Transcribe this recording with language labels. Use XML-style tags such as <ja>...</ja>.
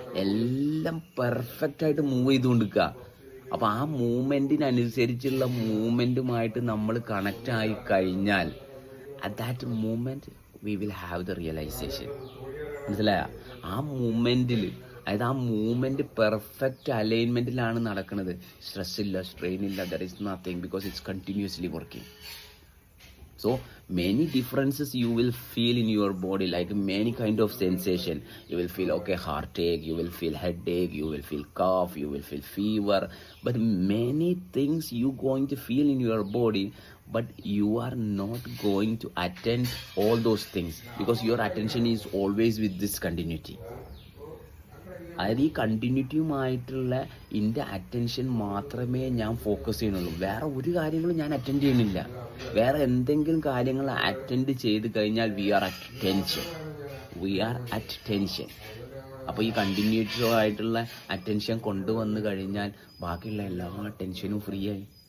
<ml>എല്ലാം പെർഫെക്റ്റായിട്ട് മൂവ് ചെയ്തുകൊണ്ടിരിക്കുക. അപ്പോൾ ആ മൂവ്മെൻറ്റിനനുസരിച്ചുള്ള മൂവ്മെൻറ്റുമായിട്ട് നമ്മൾ കണക്റ്റ് ആയി കഴിഞ്ഞാൽ</ml> <en>At that movement we will have the realization.</en> <ml>മനസ്സിലായോ? ആ മൂവ്മെൻറ്റിൽ, അതായത് ആ മൂവ്മെൻറ്റ് പെർഫെക്റ്റ് അലൈൻമെൻറ്റിലാണ് നടക്കുന്നത്. സ്ട്രെസ് ഇല്ല, സ്ട്രെയിൻ ഇല്ല,</ml> <en>There is nothing, because it's continuously working. So many differences you will feel in your body, like many kind of sensation. You will feel heartache, you will feel headache, you will feel cough, you will feel fever, but many things you going to feel in your body, but you are not going to attend all those things because your attention is always with this continuity.</en> <ml>അതായത് ഈ കണ്ടിന്യൂറ്റിയുമായിട്ടുള്ള എൻ്റെ attention മാത്രമേ ഞാൻ focus ചെയ്യുന്നുള്ളൂ. വേറെ ഒരു കാര്യങ്ങളും ഞാൻ അറ്റൻഡ് ചെയ്യുന്നില്ല. വേറെ എന്തെങ്കിലും കാര്യങ്ങൾ അറ്റൻഡ് ചെയ്ത് കഴിഞ്ഞാൽ</ml> <en>We are at tension. We are at tension.</en> <ml>അപ്പോൾ ഈ കണ്ടിന്യൂറ്റീവ് ആയിട്ടുള്ള അറ്റൻഷൻ കൊണ്ടുവന്ന് കഴിഞ്ഞാൽ ബാക്കിയുള്ള എല്ലാ ടെൻഷനും ഫ്രീ ആയി.</ml>